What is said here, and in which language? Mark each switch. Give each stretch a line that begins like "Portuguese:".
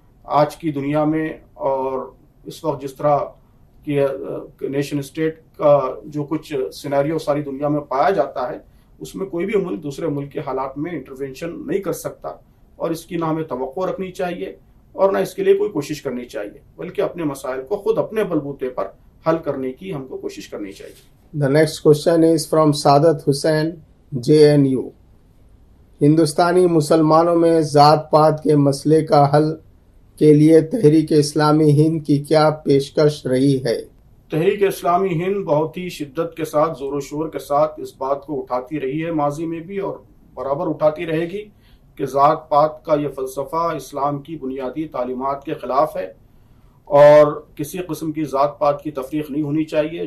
Urdu: آج کی دنیا میں اور اس وقت جس طرح کی نیشن اسٹیٹ کا جو کچھ سینیریو ساری دنیا میں پایا جاتا ہے، اس میں کوئی بھی ملک دوسرے ملک کے حالات میں انٹرونشن نہیں کر سکتا، اور اس کی نہ ہمیں توقع رکھنی چاہیے اور نہ اس کے لیے کوئی کوشش کرنی چاہیے، بلکہ اپنے مسائل کو خود اپنے بلبوتے پر حل کرنے کی ہم کو کوشش کرنی چاہیے.
English: The next question is from Saadat Hussain, JNU.
Urdu: ہندوستانی مسلمانوں میں ذات پات کے مسئلے کا حل کے لیے تحریک اسلامی ہند کی کیا پیشکش رہی ہے؟ تحریک اسلامی ہند بہت ہی شدت کے ساتھ، زور و شور کے ساتھ اس بات کو اٹھاتی رہی ہے ماضی میں بھی اور برابر اٹھاتی رہے گی کہ ذات پات کا یہ فلسفہ اسلام کی بنیادی تعلیمات کے خلاف ہے اور کسی قسم کی ذات پات کی تفریق نہیں ہونی چاہیے.